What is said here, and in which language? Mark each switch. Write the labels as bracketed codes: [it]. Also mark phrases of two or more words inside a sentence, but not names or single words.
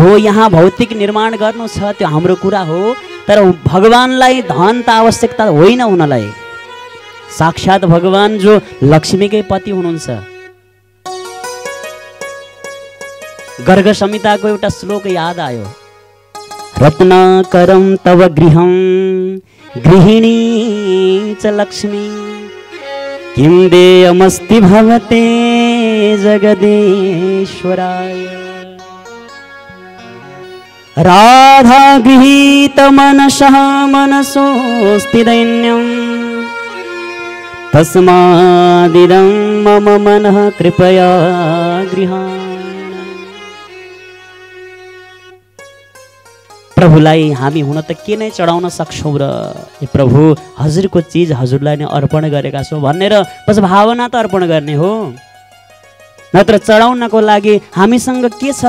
[ne] हो यहाँ भौतिक निर्माण गर्नु छ त्यो हाम्रो कुरा हो, तर भगवानलाई धन त आवश्यकता होइन हुनलाई। साक्षात भगवान जो लक्ष्मीकै पति हुनुहुन्छ। गर्ग संहिताको एउटा श्लोक याद आयो, [sa] रत्नाकरं तव गृहं गृहिणी च लक्ष्मी किं देयमस्ति भवते जगदीश्वराय। राधा गृहीत मनसः मनसोऽस्ति दैन्यं तस्मादिदं मम मनः कृपया गृहाण। [ne] प्रभुलाई हामी हुन त के नै चढाउन सक्छौँ र, ए प्रभु हजुरको चिज हजुरलाई नै अर्पण गरेका छौँ भनेर बस भावना त अर्पण गर्ने हो, नत्र चढाउनको लागि हामीसँग के छ?